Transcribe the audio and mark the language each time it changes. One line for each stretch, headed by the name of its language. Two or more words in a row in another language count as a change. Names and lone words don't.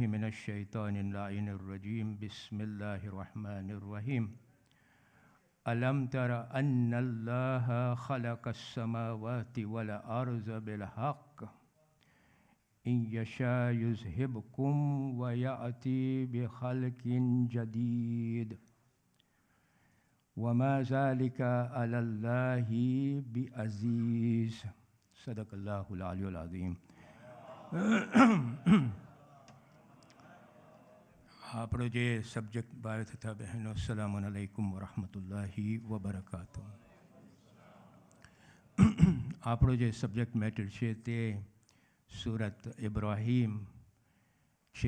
Arabic: من الشيطان اللعين الرجيم بسم الله الرحمن الرحيم ألم تر أن الله خلق السماوات والأرض بالحق إن يشاء يذهبكم ويأتي بخلق جديد وما ذلك على الله بعزيز صدق الله العلي العظيم.
Gujarati: આપણો જે સબ્જેક્ટ ભાઈ તથા બહેનો
Arabic: السلام عليكم ورحمة الله وبركاته.
Gujarati: આપણો જે
English: subject matter
Gujarati: છે તે સુરત ઇબ્રાહીમ છે.